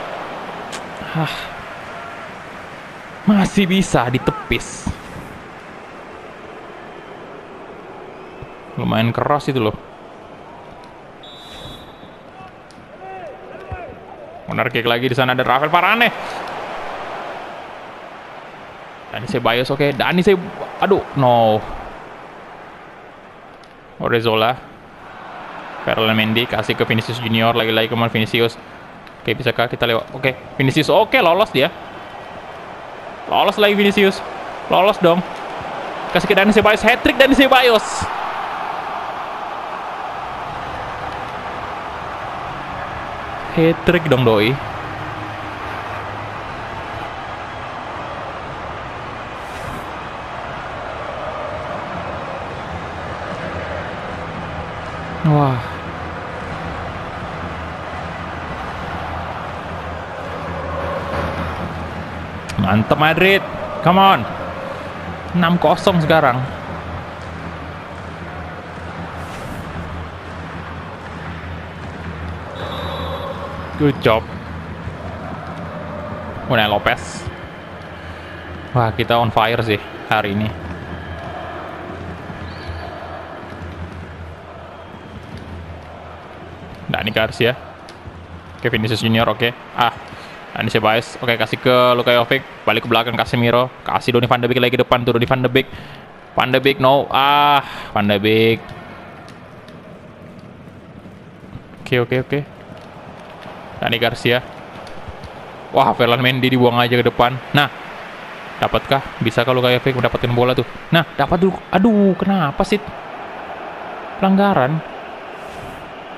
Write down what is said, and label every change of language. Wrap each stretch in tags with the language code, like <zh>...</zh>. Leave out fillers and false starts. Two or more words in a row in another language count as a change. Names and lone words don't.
<id>Masih bisa ditepis. Lumayan keras itu loh.</id> <en>Corner kick</en> <id>lagi di sana ada Rafael Varane. Dani Ceballos, oke. No. Odriozola. Ferland Mendy kasih ke Vinicius Junior, lagi-lagi kemana Vinicius. Oke, bisakah kita lewat? Oke, Vinicius, oke, lolos dia. Lolos lagi Vinicius. Lolos dong. Kasih ke Dani Ceballos, hat-trick Dani Ceballos. Hat-trick dong doi. Wah. Mantap Madrid.</id> <en>Come on.</en> <id>6-0 sekarang.</id> <en>Good job.</en> <id>Unai Lopez. Wah, kita</id> <en>on fire</en> <id>sih hari ini. Dani Garcia. Oke, Vinicius Junior, oke. Dani Ceballos, oke, kasih ke Luka Jovic. Balik ke belakang Casemiro. Kasih Donny van de Beek lagi depan tuh, Donny van de Beek. Van de Beek, no. Van de Beek. Oke. Dani Garcia. Wah, Ferland Mendy dibuang aja ke depan. Nah, dapatkah? Bisa kalau Luka Jovic mendapatkan bola tuh. Nah, dapat dulu. Aduh, kenapa sih? Pelanggaran. Bentar.</id>